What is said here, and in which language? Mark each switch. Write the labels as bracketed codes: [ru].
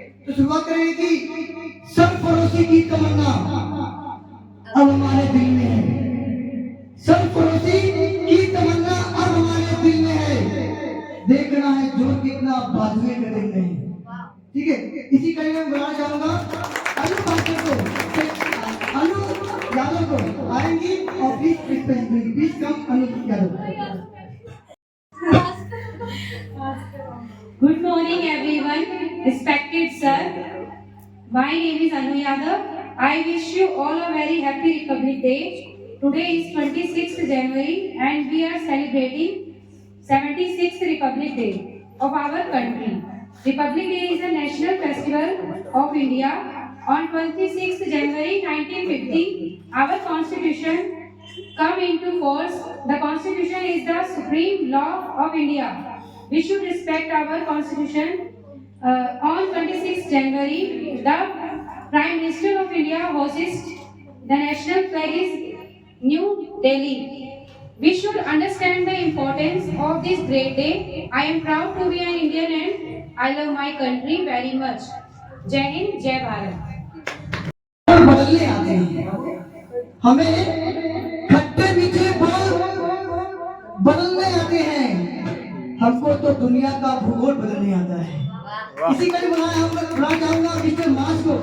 [hi] तो शुरुआत करेंगे कि सरफरोशी की तमन्ना अब हमारे दिल में है, सरफरोशी की तमन्ना अब हमारे दिल में है, देखना है जोर कितना बाजुए का दिल नहीं, ठीक है? इसी कड़ी में बुलाना चाहूंगा अनु पाटिल को, अनु यादव को आएंगी और [en] please come [hi] Anu Yadav. [en] Good morning everyone, respected sir. My name is Anu Yadav. I wish you all a very happy Republic Day. Today is 26th January and we are celebrating 76th Republic Day. of our country. Republic Day is a national festival of India. On 26th January 1950, our constitution come into force. The constitution is the supreme law of India. We should respect our constitution. On 26th January, the Prime Minister of India hosts the national flag is New Delhi. We should understand the importance of this great day. I am proud to be an Indian and I love my country very much. [hi] Jai Hind, Jai Bharat. बदलने आते हैं, हमें खट्टे मीठे बोल बदलने आते हैं, हमको तो दुनिया का भूगोल बदलने आता है। इसी का बुलाना चाहूंगा मिस्टर मास को।